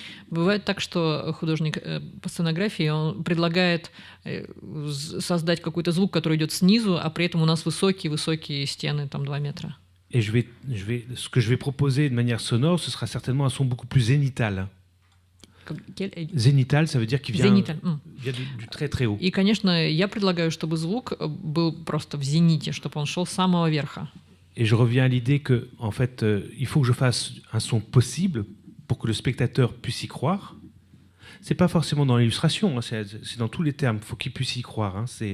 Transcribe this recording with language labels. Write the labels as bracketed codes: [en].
[ru] Бывает так, что художник по сценографии, он предлагает создать какой-то звук, который идет снизу, а при этом у нас высокие стены, там 2 метра. [fr] Et ce que je vais proposer de manière sonore, ce sera certainement un son beaucoup plus zénital. Zénital, ça veut dire qu'il vient du très très haut. [ru] И, конечно, я предлагаю, чтобы звук был просто в зените, чтобы он шел с самого верха. [fr] Et je reviens à l'idée que, en fait, il faut que je fasse un son possible pour que le spectateur puisse y croire. C'est pas forcément dans l'illustration, hein, c'est dans tous les termes. Il faut qu'il puisse y croire. Hein.